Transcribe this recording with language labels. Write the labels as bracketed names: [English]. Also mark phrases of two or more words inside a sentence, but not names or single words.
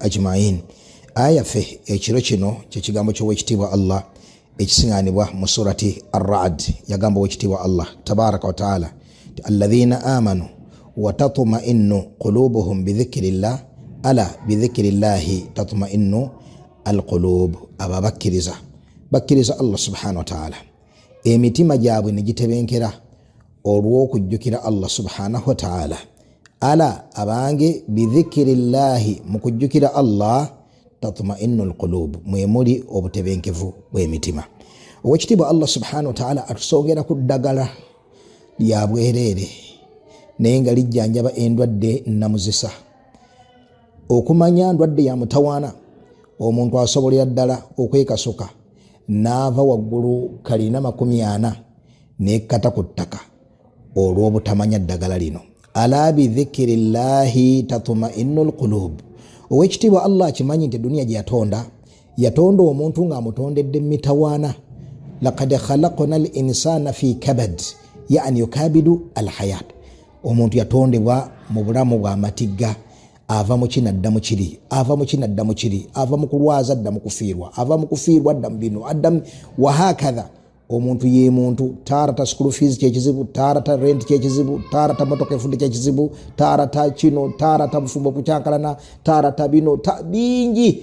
[Ganda] ajma'in. Aya fe ekiro kino kyekigambo ky'owekitiibwa Allah ekisiŋŋaanibwa mu surati Ar-Ra'd. Yagamba owekitiibwa Allah [Arabic] تبارك وتعالى الذين آمنوا وتطمئن قلوبهم بذكر الله ألا بذكر الله تطمئن القلوب. [Ganda] Aba bakkiriza Allah [Arabic] سبحانه وتعالى [Ganda] emitima gyabwe ne gitebenkera olw'okujjukira Allah [Arabic] سبحانه وتعالى. [Ganda] Ala abange bidhikrillahi mu kujjukira Allah [Arabic] تطمئن القلوب [Ganda] mwemuli obutebenkevu bw'emitima. Owekitiibwa Allah [Arabic] سبحانه وتعالى [Ganda] atusongera ku ddagala lya bwereere naye nga lijjanjaba endwadde namuzisa. Okumanya ndwadde ya mutawaana omuntu asobolera ddala okwekasuka n'ava waggulu kalina 40 n'ekkata ku ttaka olw'obutamanya ddagala lino. [Arabic] ألا بذكر الله تطمئن القلوب. [Ganda] Owekitiibwa Allah akimanyi nti duniya gye yatonda omuntu ng'amutondedde mitawaana. [Arabic] لقد خلقنا الإنسان في كبد يعني يكابد الحياة. [Ganda] Omuntu yatondebwa mu bulamu bwa matigga, ava mu kino adda mu kiri, ava mu kino adda mu kiri, ava mu kulwaza adda mu kufiirwa, ava mu kufiirwa adda mu bino, adda [Arabic] وهكذا. [Ganda] Omuntu ye muntu tarata [English] school fees [Ganda] kyekizibu, tarata rent kyekizibu, tarata motoka efudde kyekizibu, tarata kino, tarata bufumbo kukyankalana, tarata bino bingi.